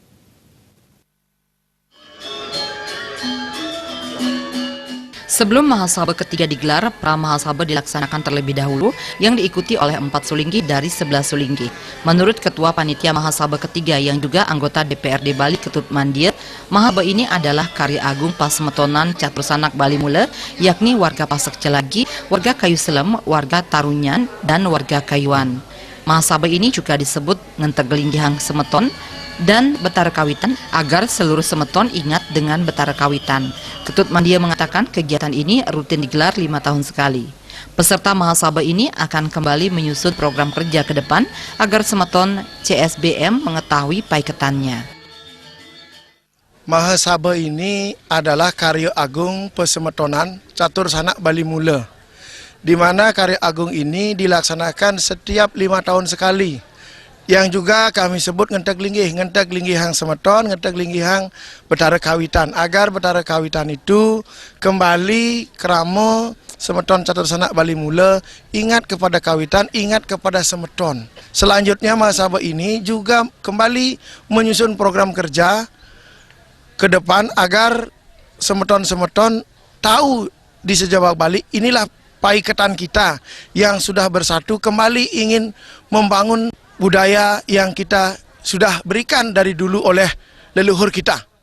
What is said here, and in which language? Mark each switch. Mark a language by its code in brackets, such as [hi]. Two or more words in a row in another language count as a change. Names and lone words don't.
[id] Sebelum Mahasabha ketiga digelar, Pra-Mahasabha dilaksanakan terlebih dahulu yang diikuti oleh 4 sulinggi dari 11 sulinggi. Menurut Ketua Panitia Mahasabha ketiga yang juga anggota DPRD Bali Ketut Mandir, Mahasabha ini adalah karya agung Pasemetonan Catur Sanak Bali Mula, yakni warga Pasek Celagi, warga Kayu Selem, warga Tarunyan, dan warga Kayuan. Mahasabha ini juga disebut Ngentegelinggihan Semeton dan Betara Kawitan agar seluruh semeton ingat dengan Betara Kawitan. Ketut Mandia mengatakan kegiatan ini rutin digelar 5 tahun sekali. Peserta Mahasabha ini akan kembali menyusun program kerja ke depan agar semeton CSBM mengetahui paiketannya. Mahasabha ini adalah karya agung Pasemetonan Catur Sanak Bali Mula, di mana karya agung ini dilaksanakan setiap 5 tahun sekali, yang juga kami sebut ngentek linggihang semeton, ngentek linggihang Betara Kawitan, agar Betara Kawitan itu kembali kerama semeton Catur Sanak Bali Mula, ingat kepada kawitan, ingat kepada semeton. Selanjutnya Mahasabha ini juga kembali menyusun program kerja ke depan agar semeton-semeton tahu di sejauh Bali inilah paiketan kita yang sudah bersatu, kembali ingin membangun budaya yang kita sudah berikan dari dulu oleh leluhur kita.